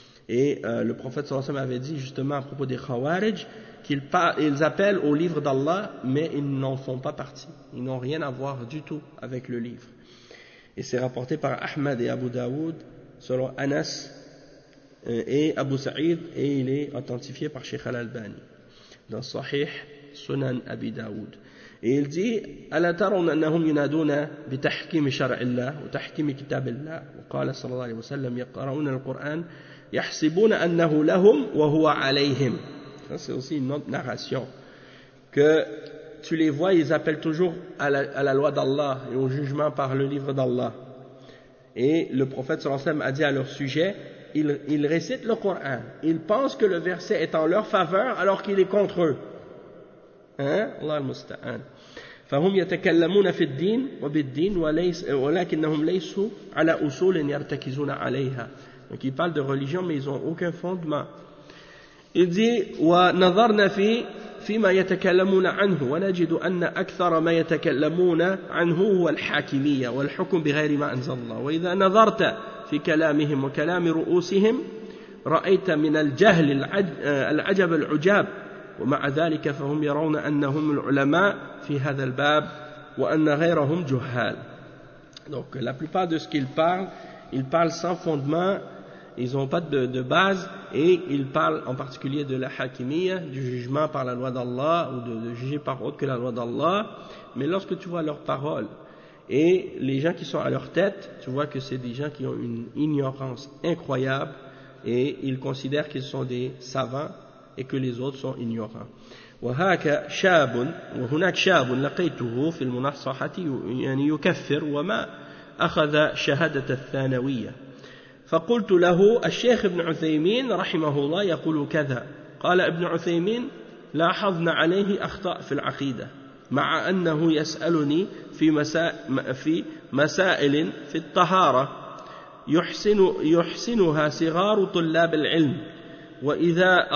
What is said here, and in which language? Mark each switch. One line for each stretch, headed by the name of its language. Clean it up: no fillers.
French: Et le prophète sallallahu alayhi wa sallam avait dit justement à propos des khawarij qu'ils appellent au livre d'Allah mais ils n'en font pas partie. Ils n'ont rien à voir du tout avec le livre. Et c'est rapporté par Ahmad et Abu Daoud selon Anas et Abu Sa'id et il est authentifié par Sheikh Al-Albani. Dans Sahih Sunan Abi Daoud. Et il dit
Arabic: ألا ترون أنهم ينادون بتحكيم شرع الله وتحكيم كتاب الله وقال صلى الله عليه وسلم يقرؤون القرآن يحسبون أنه لهم وهو عليهم.
French: Ça c'est aussi une autre narration que tu les vois, ils appellent toujours à la loi d'Allah et au jugement par le livre d'Allah. Et le prophète
Arabic: صلى الله عليه وسلم
French: a dit à leur sujet, Ils récitent le Coran. Ils pensent que le verset est en leur faveur alors qu'il est contre eux. Hein?
Arabic: Allah al-musta'an. فَهُمْ يَتَكَلَّمُونَ فِي الدِّينِ وَبِالدِّينِ وَلَكِنَّهُمْ لَيْسُوا عَلَى أُصُولٍ يَرْتَكِزُونَ عَلَيْهَا.
French: Donc ils parlent de religion mais ils n'ont aucun fondement. Il dit
Arabic: وَنَظَرْنَا فِي مَا يَتَكَلَّمُونَ عَنْهُ وَنَجِدُ أَنَّ أَكْثَرَ مَا يَتَكَلَّمُونَ عَنْهُ هُوَ الْحَاكِمِيَّةُ وَالْحُكْمُ بِغَيْرِ مَا أَنزَلَ اللَّهُ وَإِذَا نَظَرْتَ في كلامهم وكلام رؤوسهم رأيت من الجهل العجب العجاب ومع ذلك فهم يرون أنهم العلماء في هذا الباب وأن غيرهم جهال.
French: Donc la plupart de ce qu'ils parlent, ils parlent sans fondement, ils n'ont pas de base et ils parlent en particulier de la hakimiyya, du jugement par la loi d'Allah ou de juger par autre que la loi d'Allah. Mais lorsque tu vois leurs paroles Et les gens qui sont à leur tête, tu vois que c'est des gens qui ont une ignorance incroyable et ils considèrent qu'ils sont des savants et que les autres sont ignorants.
Arabic: وهاك شاب وهناك شاب لقيته في المنصحة يعني يكفر وما أخذ شهادة الثانوية فقلت له الشيخ ابن عثيمين رحمه الله يقول كذا قال ابن عثيمين لاحظنا عليه أخطاء في العقيدة مع أنه يسألني في مسائل في الطهارة يحسنها صغار طلاب العلم وإذا